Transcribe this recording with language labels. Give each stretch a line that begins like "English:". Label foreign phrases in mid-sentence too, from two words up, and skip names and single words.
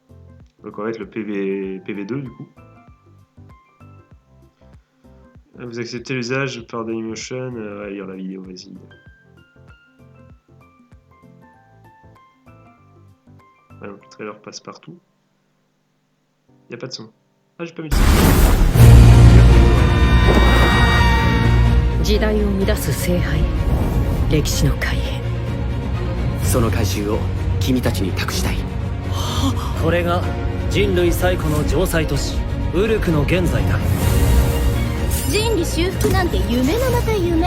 French: Donc on va être le PV2 du coup. Vous acceptez l'usage par Dailymotion, lire la vidéo, vas-y. Ouais, donc le trailer passe partout. Y a pas de son. Ah, j'ai pas mis de son.
Japanese: 時代を乱す聖杯、歴史の開変。その怪獣を君たちに託したい。これが人類最古の城塞都市ウルクの現在だ。人類修復なんて夢のまた夢。